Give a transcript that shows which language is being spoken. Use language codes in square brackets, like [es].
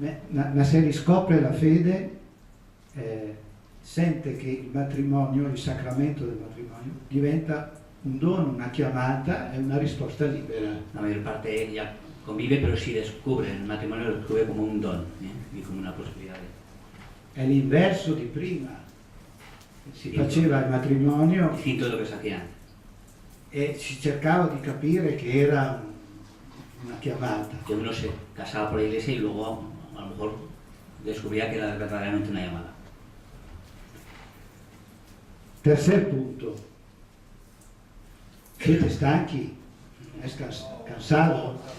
[it] Ma se riscopre la fede, sente che il matrimonio, il sacramento del matrimonio, diventa un dono, una chiamata e una risposta libera. [es] La mayor parte ya convive, pero si descubre el matrimonio, lo descubre como un don y como una posibilidad. [it] È l'inverso di prima. Si faceva il matrimonio [es] distinto de lo que se hacía antes. [it] E si cercava di capire che era una chiamata. [es] Que uno se casaba por la iglesia y luego a lo mejor descubría que era verdaderamente una llamada. Tercer punto. [it] Siete stanchi? [es] ¿Es cansado?